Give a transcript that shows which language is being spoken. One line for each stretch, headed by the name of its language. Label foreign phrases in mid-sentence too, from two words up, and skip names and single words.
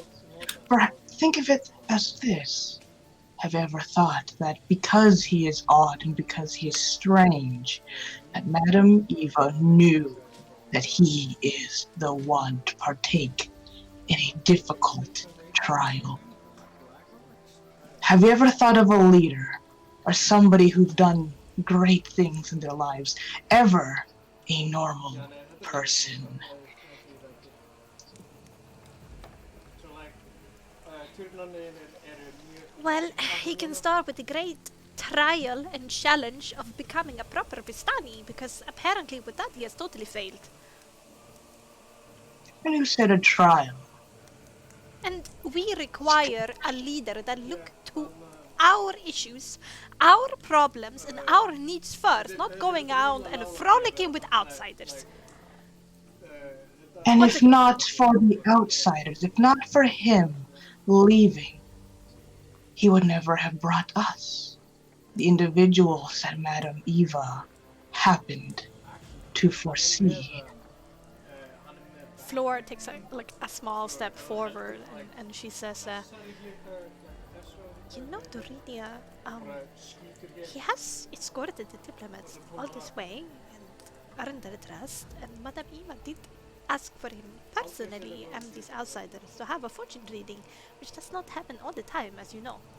English: Perhaps think of it as this. Have you ever thought that because he is odd and because he is strange, that Madame Eva knew that he is the one to partake in a difficult trial? Have you ever thought of a leader or somebody who's done great things in their lives, ever a normal person? so like,
Icelandic: turnarnir eru mjög
English: Well, he can start with the great trial and challenge of becoming a proper Vistani, because apparently with that he has totally failed. And who said a trial? And we require a leader that look to our issues, our problems, and our needs first, not going out and frolicking with outsiders. And What's if it- not for the outsiders, if not for him leaving, he would never have brought us, the individuals that Madame Eva happened to foresee.
Icelandic: hann með
English: Floor takes a small step forward, and she says, you know, Dorinia, he has escorted the diplomats all this way and earned their trust, and Madame Eva did ask for him personally and these outsiders to have a fortune reading, which does not happen all the time, as you know.